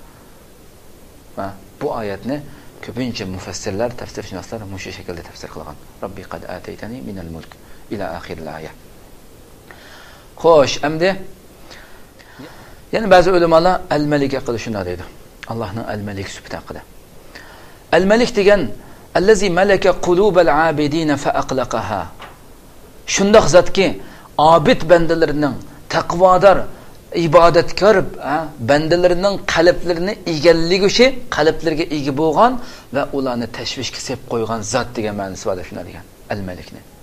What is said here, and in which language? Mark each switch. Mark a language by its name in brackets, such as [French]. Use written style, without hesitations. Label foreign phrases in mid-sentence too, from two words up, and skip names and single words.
[Uzbek] Bu oyatni ko'pincha mufassirlar, tafsirshunoslar mushu shaklda tafsir qilgan. [Arabic] رب قد آتيتني من الملك إلى آخر الآية. [Uzbek] Xo'sh, endi yani ba'zi ulamolar al-malik haqida shunday deydi. Allohning al-malik sifati haqida. [Arabic] Al-malik degan الذي ملك قلوب العابدين فأقلقها. [Uzbek] Shundoq zotki, abid bandalarining, taqvodor, ibodatkor bandalarining qalblarini egalliguchi, qalblariga ega bo'lgan va ularni tashvishga sepib qo'ygan zot degan ma'nosi bor shunday degan al-malikni.